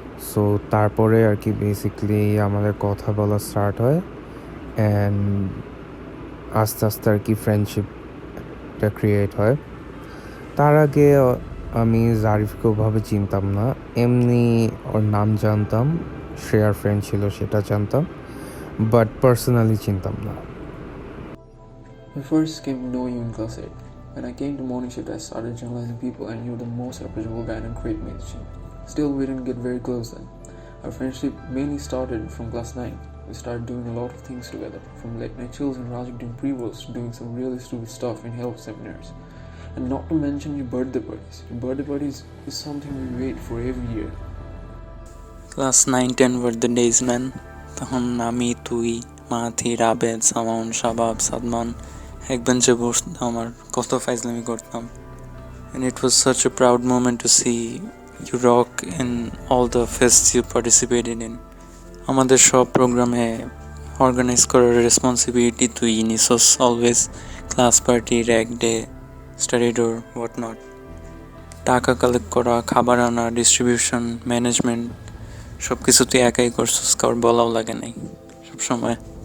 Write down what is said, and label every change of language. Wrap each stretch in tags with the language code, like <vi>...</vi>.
<bn>So তারপরে আর কি basically আমাদের কথা বলা স্টার্ট হয়, অ্যান্ড আস্তে আস্তে আর কি ফ্রেন্ডশিপটা ক্রিয়েট হয়। তার আগে আমি জারিফকে ওভাবে চিনতাম না, এমনি ওর নাম জানতাম, শ্রেয়ার ফ্রেন্ড ছিল সেটা জানতাম, বাট পার্সোনালি চিনতাম না।</bn> <en>I first came to know you in class 8. When I came to morning shift, I started generalizing people and you were the most approachable guy and great musician. Still, we didn't get very close then. Our friendship mainly started from class 9. We started doing a lot of things together, from late night chills and Rajik doing pre-rolls to doing some really stupid stuff in help seminars. And not to mention your birthday parties. Your birthday parties is something we wait for every year. Class 9-10 were the days, man.</en> <bn>তখন আমি, তুই, মাহাথি, রাবেদ, সামাউন, শাবাব, সাদমান এক বেঞ্চে বসতাম আর কত ফাইজলামি করতাম.</bn> <en>And it was such a proud moment to see you rock in all the fests you participated in.</en> <bn>আমাদের সব প্রোগ্রামে অর্গানাইজ করার রেসপন্সিবিলিটি তুই নিছস always.</bn> <en>Class party, rag day, study door, what not.</en> <bn>টাকা কালেক্ট করা, খাবার আনা, ডিস্ট্রিবিউশন, ম্যানেজমেন্ট সব কিছু তুই একাই করছিস, কারোর বলাও লাগে নাই সবসময়.</bn>